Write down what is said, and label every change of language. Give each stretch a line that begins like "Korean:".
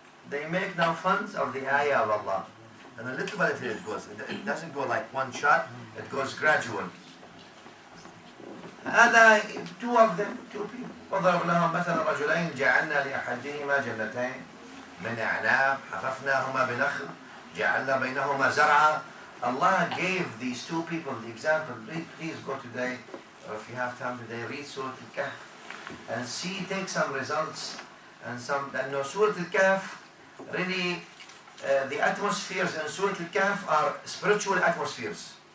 English: they make now funds of the ayah of Allah. And a little by little it goes. It doesn't go like one shot, it goes gradual. هذا two of them, two people.
Arabic: وضرب لهم مثلا رجلين جعلنا لأحدهما جنتين من أعناب حففناهما بنخل جعلنا بينهما زرعا.
English: Allah gave these two people the example. Please go today, or if you have time today, read Surah Al-Kahf and see, take some results and some. And no, Surah Al-Kahf really, the atmospheres in Surah Al-Kahf are spiritual atmospheres.